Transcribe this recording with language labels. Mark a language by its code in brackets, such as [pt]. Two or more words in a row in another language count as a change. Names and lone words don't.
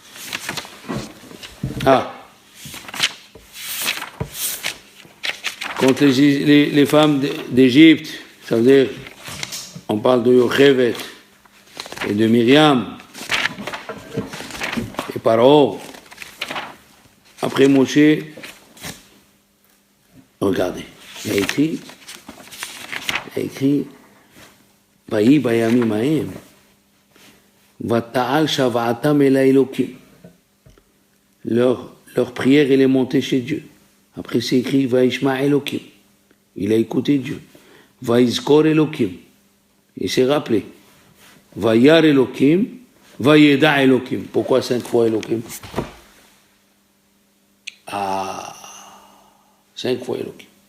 [fr] Contre les femmes d'Égypte, ça veut dire, on parle de Yochevet et de Myriam et Paro. Après Moshe, regardez, il a écrit [he] ויהי בימים ההם ותעל שועתם אל האלקים. [fr] Leur prière, elle est montée chez Dieu. Après, c'est écrit [he] וישמע אלקים. [fr] Il a écouté Dieu. [he] ויזכר אלקים. [fr] Il s'est rappelé. [he] וירא אלקים. וידע אלקים. [fr] Pourquoi 5 fois Elokim? 5 fois Elokim.